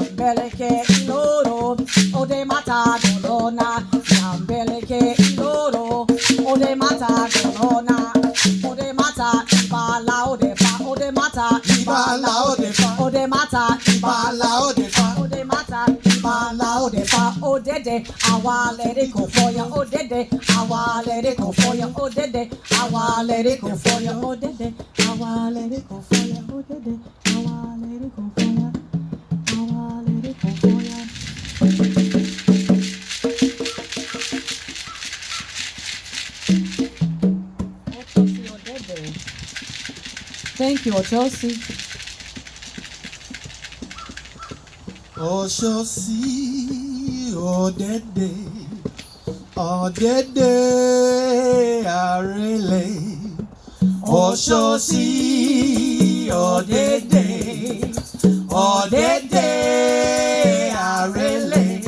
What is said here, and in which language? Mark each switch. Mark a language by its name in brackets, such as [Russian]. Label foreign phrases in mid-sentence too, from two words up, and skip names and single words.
[Yoruba] Yambeleke iloro, ode mata dolona. Yambeleke iloro, ode mata dolona. Ode mata ibala ode fa, ode mata ibala ode fa, ode mata ibala ode fa, ode mata ibala ode fa. Odede awa [English] let it go for ya, [Yoruba] odede awa [English] let it go for ya, [Yoruba] odede awa [English] let it go for ya, [Yoruba] odede awa [English] let it go for ya, [Yoruba] odede awa [English] let it go for ya, awa let it go for ya. Thank you, Ochosi. [Yoruba] Oshosi odede, odede arele. Oshosi odede, odede arele.